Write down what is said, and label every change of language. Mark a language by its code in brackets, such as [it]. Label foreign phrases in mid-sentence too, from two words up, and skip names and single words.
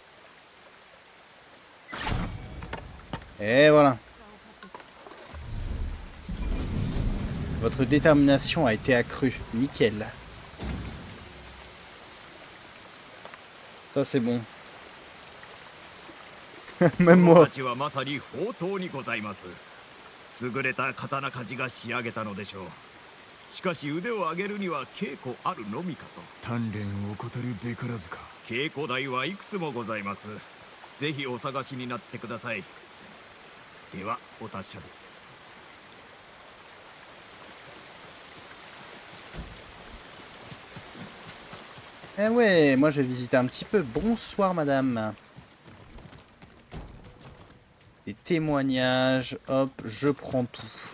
[fr] Et voilà. Votre détermination a été accrue. Nickel. Ça c'est bon. Même moi. [ja] 優れた刀鍛冶が仕上げたのでしょう。しかし腕を上げるには稽古あるのみかと。鍛錬を怠るべからずか。稽古台はいくつもございます。ぜひお探しになってください。ではお達者で。 [fr] Eh ouais, moi je vais visiter un petit peu. Bonsoir madame. Des témoignages, hop, je prends tout.